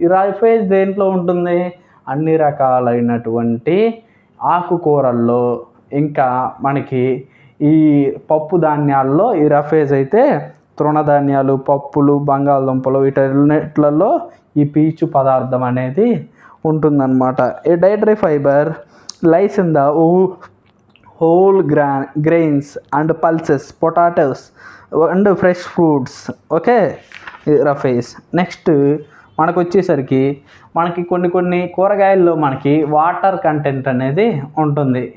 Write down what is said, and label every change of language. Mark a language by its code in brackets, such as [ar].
[te] ఈ రఫేజ్ దేంట్లో ఉంటుంది? అన్ని రకాలైనటువంటి ఆకుకూరల్లో, ఇంకా మనకి ఈ పప్పు ధాన్యాల్లో ఈ రఫేజ్ అయితే తృణధాన్యాలు, పప్పులు, బంగాళదుంపలు, వీటిలో ఈ పీచు పదార్థం అనేది ఉంటుందన్నమాట. [en] ఈ dietary fibre lies in the whole grains and pulses, potatoes and fresh fruits. Okay, roughage. [te] Next మనకు వచ్చేసరికి మనకి కొన్ని కూరగాయల్లో మనకి వాటర్ కంటెంట్ అనేది ఉంటుంది.